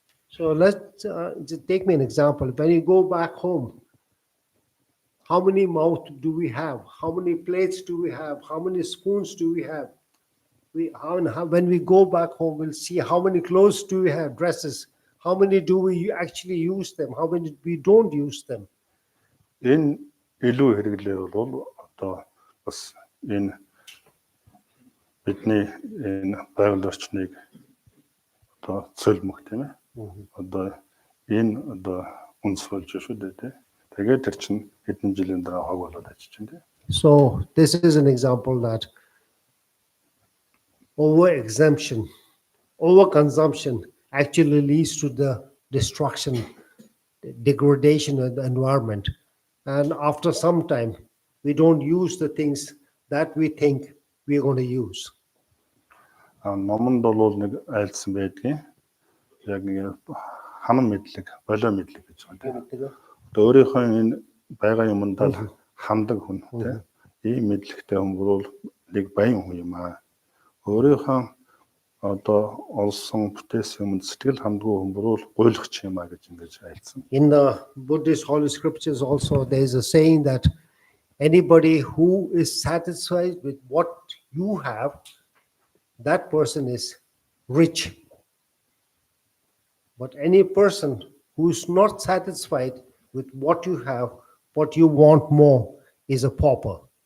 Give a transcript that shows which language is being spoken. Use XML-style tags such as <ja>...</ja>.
<en>So let's just take me an example. When you go back home, how many mouths do we have? How many plates do we have? How many spoons do we have? When we go back home, we'll see how many clothes do we have, dresses. How many do we actually use them? How many we don't use them?</en> <mn>Энэ илүү хэрэглээ бол одоо бас энэ бидний энэ байгаль орчныг одоо цөлмөх тийм ээ. Одоо энэ одоо үнс болж шүү дээ тийм. Тэгээд тэр чинь хэдэн жилийн дараа хог болоод ажиж чинь тийм.</mn> <en>So this is an example that over-exemption, over-consumption actually leads to the destruction, degradation of the environment. And after some time, we don't use the things that we think we're going to use.</en> <mn>Номонд бол нэг айлдсан байдгийн яг нэг ханам мэдлэг, болоо мэдлэг гэж байна тийм. Одоо өөрийнхөө энэ байгаа юмдаа хандаг хүн тийм. Ийм мэдлэгтэй хүн бол нэг баян хүн юм аа. Өөрийнхөө одоо олсон бүтээсэн юмд сэтгэл хандгүй хүн бол гуйлгч юм аа гэж ингэж айлдсан.</mn> <en>In the Buddhist holy scriptures also, there is a saying that anybody who is satisfied with what you have, that person is rich. But any person who is not satisfied with what you have, what you want more, is a pauper.</en>